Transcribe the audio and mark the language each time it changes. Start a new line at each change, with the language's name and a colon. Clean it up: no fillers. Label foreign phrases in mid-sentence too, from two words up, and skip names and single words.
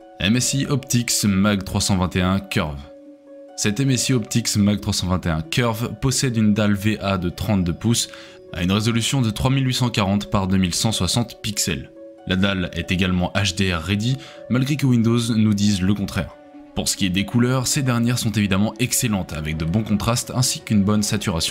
French: MSI Optix Mag 321 Curve. Cette MSI Optix Mag 321 Curve possède une dalle VA de 32 pouces à une résolution de 3840 par 2160 pixels. La dalle est également
English: HDR ready,
French: malgré que Windows nous dise le contraire. Pour ce qui est des couleurs, ces dernières sont évidemment excellentes avec de bons contrastes ainsi qu'une bonne saturation.